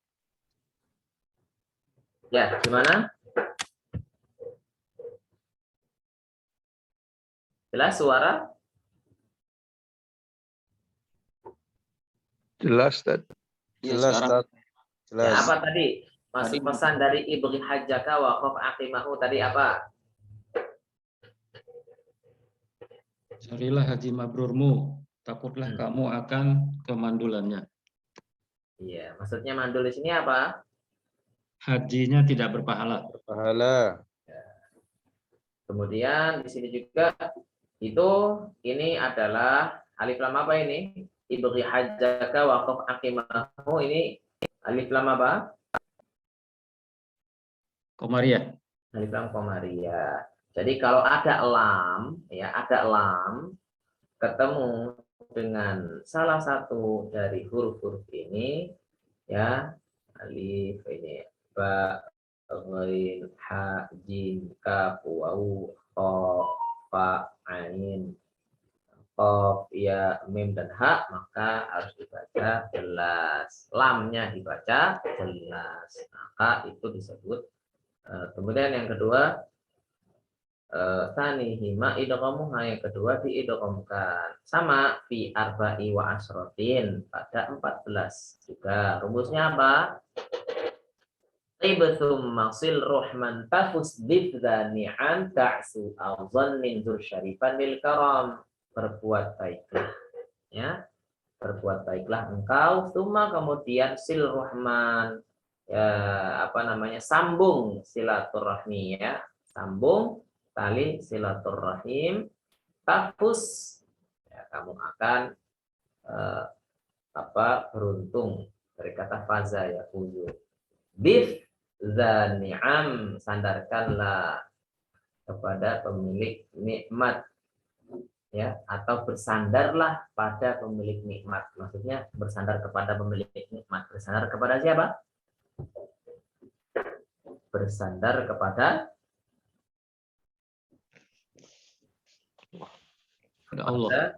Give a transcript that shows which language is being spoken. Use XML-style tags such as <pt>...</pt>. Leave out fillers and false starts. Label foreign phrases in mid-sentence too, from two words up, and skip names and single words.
<id>Ya, gimana? Jelas suara? Jelas, Ustaz. Ya, Jelas, sekarang Ustaz. Jelas. Ya, apa tadi? Masuk Tadi- pesan dari</id> <ar>ابغ حجك وخف عقمه</ar> <id>tadi apa? Carilah haji mabrurmu, takutlah kamu akan kemandulannya. Iya, maksudnya mandul di sini apa? Hajinya tidak berpahala. Pahala. Kemudian di sini juga itu ini adalah alif lam apa ini?</id> <ar>ابغ حجك وخف عقمه,</ar> <id>ini alif lam apa? Komariah. Alif lam qamariyah. Jadi kalau ada lam ya, ada lam ketemu dengan salah satu dari huruf-huruf ini ya, alif ini ba, ghain, ha, jim, kaf, waw, kha, fa, ain, qaf, ya, mim dan ha, maka harus dibaca jelas. Lamnya dibaca jelas. Maka itu disebut. Kemudian yang kedua,</id> <ar>ثانيهما إدغامها,</ar> <id>yang kedua diidghamkan sama</id> <ar>في أربع وعشرة</ar> <id>pada 14 juga. Rumusnya apa?</id> <ar>طبت ثم صل رحما تفز ضف ذا نعم دع سوء ظن زر شريفا للكرم.</ar> <id>Berbuat baiklah ya, berbuat baiklah engkau, summa kemudian</id> <ar>صل رحما</ar> <id>ya, apa namanya, sambung silaturahmi ya, sambung tali silaturahim, tafus ya, kamu akan beruntung, dari kata faza ya, fuzu. Bif zani'am, sandarkanlah kepada pemilik nikmat ya, atau bersandarlah pada pemilik nikmat. Maksudnya bersandar kepada pemilik nikmat. Bersandar kepada siapa? Bersandar kepada Allah.</id>